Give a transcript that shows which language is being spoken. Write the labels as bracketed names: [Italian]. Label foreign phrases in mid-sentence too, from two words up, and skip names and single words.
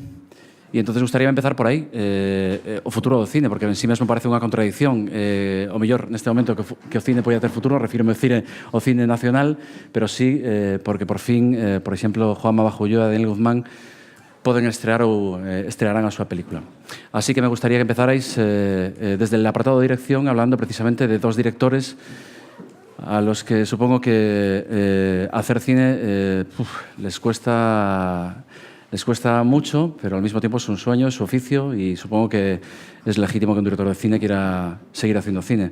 [Galician] E entonces gustaría empezar por aí, o futuro do cine, porque en sí mesmo parece unha contradicción. O mellor, neste momento, que o cine poida ter futuro, refírome ao cine nacional, pero sí, porque por fin, por exemplo, Juanma Bajo Ulloa e Daniel Guzmán poden estrear ou estrearán a súa película. [Spanish] Así que me gustaría que empezarais desde el apartado de dirección, hablando precisamente de dos directores a los que supongo que hacer cine les cuesta mucho, pero al mismo tiempo es un sueño, es su oficio, y supongo que es legítimo que un director de cine quiera seguir haciendo cine.